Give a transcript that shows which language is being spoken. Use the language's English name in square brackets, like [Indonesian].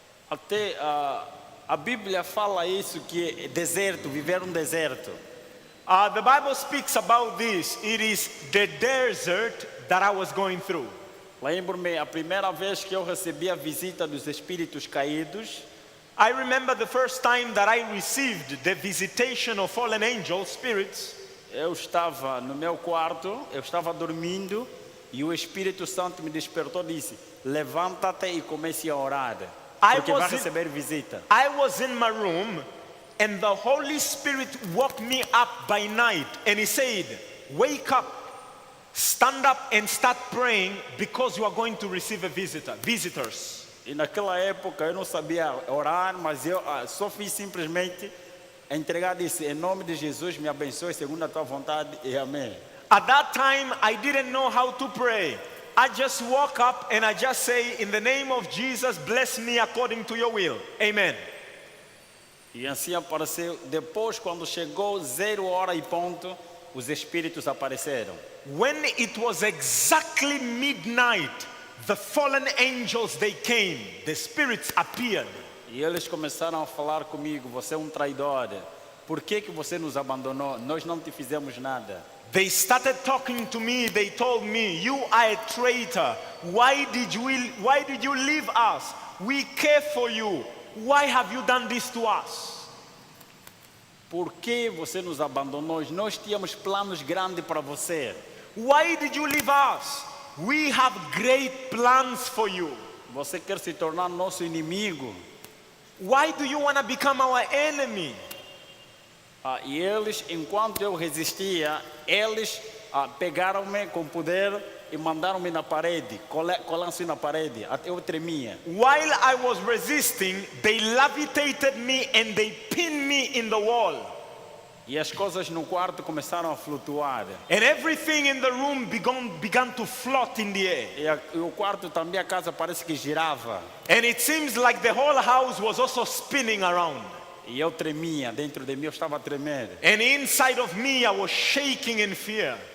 [Portuguese] Até a Bíblia fala isso, que é deserto, viver um deserto. [English] The Bible speaks about this. It is the desert that I was going through. [Portuguese] Lembro-me a primeira vez que eu recebi a visita dos espíritos caídos. [English] I remember the first time that I received the visitation of fallen angel spirits. [Portuguese] Eu estava no meu quarto, eu estava dormindo e o Espírito Santo me despertou e disse: levanta-te e comece a orar, porque vai receber visita. [English] I was in my room and the Holy Spirit woke me up by night and he said, wake up, stand up and start praying because you are going to receive a visitors. [Portuguese] E naquela época eu não sabia orar, mas eu só fiz simplesmente entregar, disse: em nome de Jesus me abençoe segundo a tua vontade e amém. [English] At that time I didn't know how to pray. I just woke up and I just say, in the name of Jesus, bless me according to your will. Amen. [Portuguese] E assim apareceu. Depois, quando chegou 0 hora e ponto, os espíritos apareceram. [English] When it was exactly midnight, the fallen angels, they came. The spirits appeared. [Portuguese] E eles começaram a falar comigo: você é um traidor. Por que você nos abandonou? Nós não te fizemos nada. [English] They started talking to me. They told me, you are a traitor. Why did you leave us? We care for you. Why have you done this to us? [Portuguese] Por que você nos abandonou? Nós tínhamos planos grandes para você. [English] Why did you leave us? We have great plans for you. [Portuguese] Você quer se tornar nosso inimigo? [English] Why do you want to become our enemy? [Portuguese] E eles, enquanto eu resistia, eles pegaram-me com poder e mandaram-me na parede, colaram-se na parede, até eu tremia. [English] While I was resisting, they levitated me and they pinned me in the wall. [Portuguese] E as coisas no quarto começaram a flutuar. [English] And everything in the room began to float in the air. [Portuguese] E o quarto também, a casa parece que girava. [English] And it seems like the whole house was also spinning around. [Portuguese] E eu tremia, dentro de mim eu estava a tremer. [English] And inside of me I was shaking in fear.